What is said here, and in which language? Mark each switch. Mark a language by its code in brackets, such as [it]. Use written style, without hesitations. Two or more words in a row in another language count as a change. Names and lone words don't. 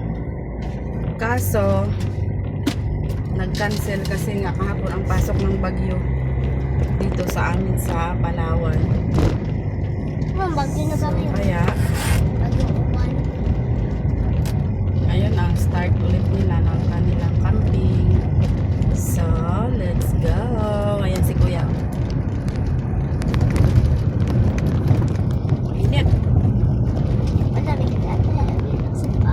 [tl] Kaso nag-cancel kasi nga kahapon ang pasok ng bagyo dito sa amin sa Palawan. Bagyo na kami. Kaya [hil] Bagyo uman. [tl] ayun ang start ulit nila ng kanilang camping. [en] So, let's go. [tl] Ayan si Kuya. Init. Madami ka na. Sapa.